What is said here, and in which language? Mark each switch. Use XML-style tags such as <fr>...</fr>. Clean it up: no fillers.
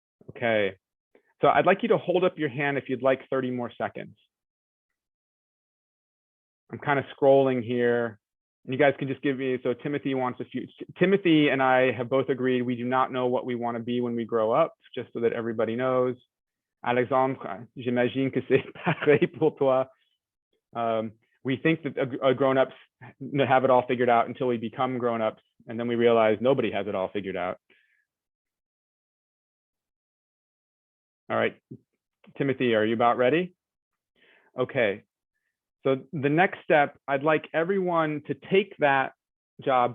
<en>Okay, so I'd like you to hold up your hand if you'd like 30 more seconds. I'm kind of scrolling here. And you guys can just give me, so Timothy wants a few. Timothy and I have both agreed we do not know what we want to be when we grow up, just so that everybody knows.</en> <fr>Alexandre, j'imagine que c'est pareil pour toi.</fr> <en>We think that grown-ups have it all figured out until we become grown-ups, and then we realize nobody has it all figured out. All right, Timothy, are you about ready? Okay. So the next step, I'd like everyone to take that job.</en>